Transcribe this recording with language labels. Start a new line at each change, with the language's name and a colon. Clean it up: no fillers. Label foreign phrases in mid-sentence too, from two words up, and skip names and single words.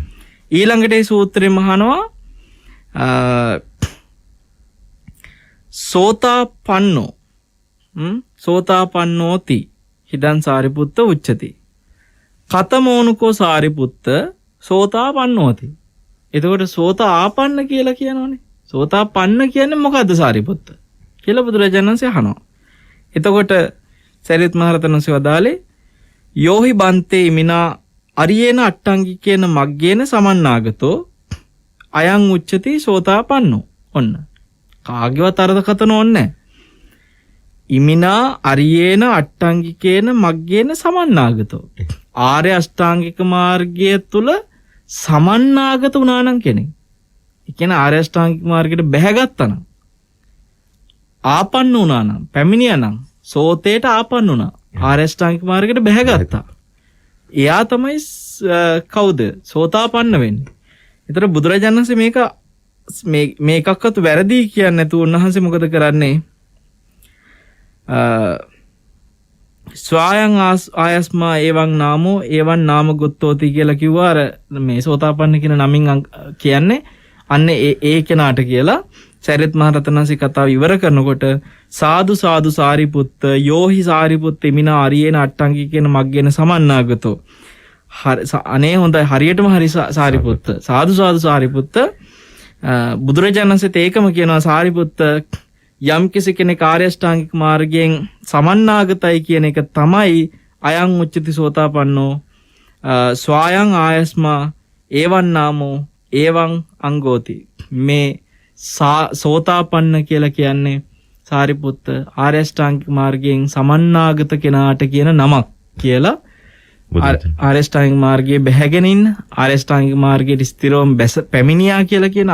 Sinhala: ඊළඟට මේ සූත්‍රෙම අහනවා
Pali: සෝතාපන්නෝ සෝතාපන්නෝති හිදං සාරිපුත්ත උච්චති කතමෝනුකෝ සාරිපුත්ත සෝතාපන්නෝති.
Sinhala: එතකොට සෝතාපන්න කියලා කියනවනේ. සෝතාපන්න කියන්නේ මොකද්ද සාරිපුත්ත කියලා බුදුරජාණන් වහන්සේ අහනවා. එතකොට සරියුත් මහරහතන් වහන්සේ වදාළේ
Pali: යෝහි බන්තේ මිනා අරියේන අට්ටංගිකේන මග්ගේන සමන්නාගතෝ අයං උච්චති සෝතාපන්නෝ.
Sinhala: ඔන්න කාගේවත් අර්ථකථන ඕනේ.
Pali: ඉමිනා අරියේන අට්ටංගිකේන මග්ගේන සමන්නාගතෝ.
Sinhala: ආර්ය අෂ්ටාංගික මාර්ගය තුල සමන්නාගත වුණා නම් කෙනෙක්. ඒ කියන්නේ ආර්ය අෂ්ටාංගික මාර්ගයට බැහැගත්තා නම් ආපන්න වුණා නම් පැමිණියා නම් සෝතේට ආපන්න වුණා. ආර්ය අෂ්ටාංගික මාර්ගයට බැහැගත්තා. එයා තමයි කවුද? සෝතාපන්න වෙන්නේ. ඒතර බුදුරජාණන් වහන්සේ මේක එකක්වත් වැරදි කියන්නේ නැතුව උන්වහන්සේ මොකද කරන්නේ?
Pali: ස්වයං ආයස්මා එවං නාමෝ එවං නාම ගොත්තෝති
Sinhala: කියලා කිව්වා. අර මේ සෝතාපන්න කියන නමින් කියන්නේ අන්න ඒ කෙනාට කියලා. සරියුත් මහ රහතන් වහන්සේ කතාව ඉවර කරනකොට
Pali: සාදු සාදු සාරිපුත්ත යෝහි සාරිපුත්ත මිනා අරියේන අට්ටංගි කියන මග්ගෙන සමන්නාගතෝ.
Sinhala: අනේ හොඳයි, හරියටම හරි සාරිපුත්ත. සාදු සාදු සාරිපුත්ත. බුදුරජාණන් වහන්සේත් ඒකම කියනවා. සාරිපුත්ත යම් කිසි කෙනෙක් ආර්ය අෂ්ටාංගික මාර්ගයෙන් සමන්නාගතයි කියන එක තමයි
Pali: අයං උච්චති සෝතාපන්නෝ ස්වයං ආයස්මා එවං නාමෝ එවං අංගෝති.
Sinhala: මේ සෝතාපන්න කියලා කියන්නේ සාරිපුත්ත ආර්ය අෂ්ටාංගික මාර්ගයෙන් සමන්නාගත කෙනාට කියන නමක් කියලා. ආර්ය අෂ්ටාංගික මාර්ගයේ බැහැගෙන ඉන්න, ආර්ය අෂ්ටාංගික මාර්ගයේ ස්ථිරවම පැමිණියා කියලා කියන,